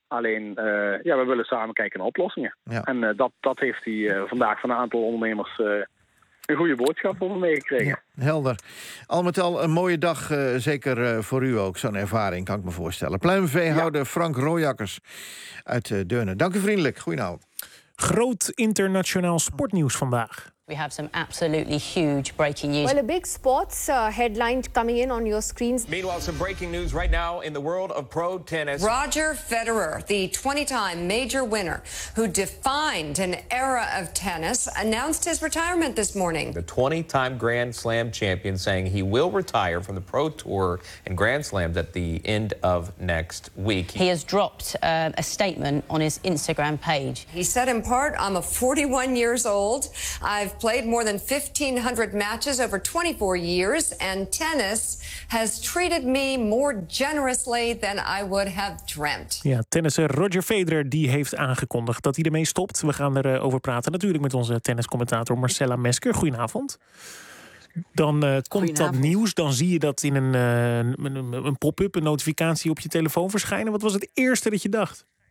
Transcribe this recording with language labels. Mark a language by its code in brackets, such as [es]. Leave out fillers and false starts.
[nl] Alleen, we willen samen kijken naar oplossingen. Ja. En dat heeft hij vandaag van een aantal ondernemers een goede boodschap over meegekregen. Ja, helder. Al met al een mooie dag, zeker voor u ook. Zo'n ervaring, kan ik me voorstellen. Pluimveehouder Frank Rooijakkers uit Deurne. Dank u vriendelijk. Goedenavond. Groot internationaal sportnieuws vandaag. [en] We have some absolutely huge breaking news. Well, a big sports headline coming in on your screens. Meanwhile, some breaking news right now in the world of pro tennis. Roger Federer, the 20-time major winner who defined an era of tennis, announced his retirement this morning. The 20-time Grand Slam champion saying he will retire from the pro tour and Grand Slams at the end of next week. He has dropped a statement on his Instagram page. He said in part, I'm a 41 years old. I've played more than 1,500 matches over 24 years, and tennis has treated me more generously than I would have dreamt. [nl] Ja, tennisser Roger Federer die heeft aangekondigd dat hij ermee stopt. We gaan erover praten natuurlijk met onze tenniscommentator Marcella Mesker. Goedenavond. Dan komt dat nieuws, dan zie je dat in een pop-up, een notificatie op je telefoon verschijnen. Wat was het eerste dat je dacht?